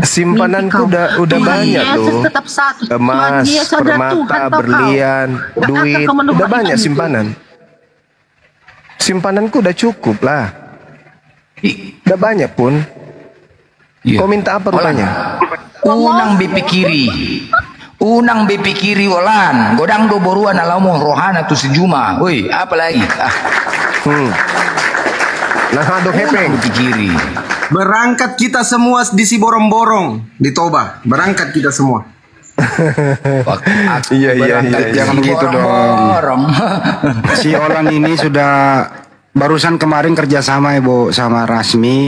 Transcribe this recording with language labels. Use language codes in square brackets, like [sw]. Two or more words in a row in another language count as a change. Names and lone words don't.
[id] Simpananku udah banyak tuh. Tetap satu. Emas, permata, berlian, duit. Udah banyak simpanan. Simpananku udah cukup lah. Udah banyak pun. Kau minta apa rupanya? [bbc] Unang BP kiri. Unang BP kiri Olan, godang do boruan alamu rohana tu sejuma. [id] Woi, apa lagi? Nah, [bbc] do hepeng kiri. [id] Berangkat kita semua di si borong-borong di Toba. Berangkat kita semua. Iya. Jangan gitu dong. Si Olan ini sudah barusan kemarin kerjasama Ibu sama Rasmi.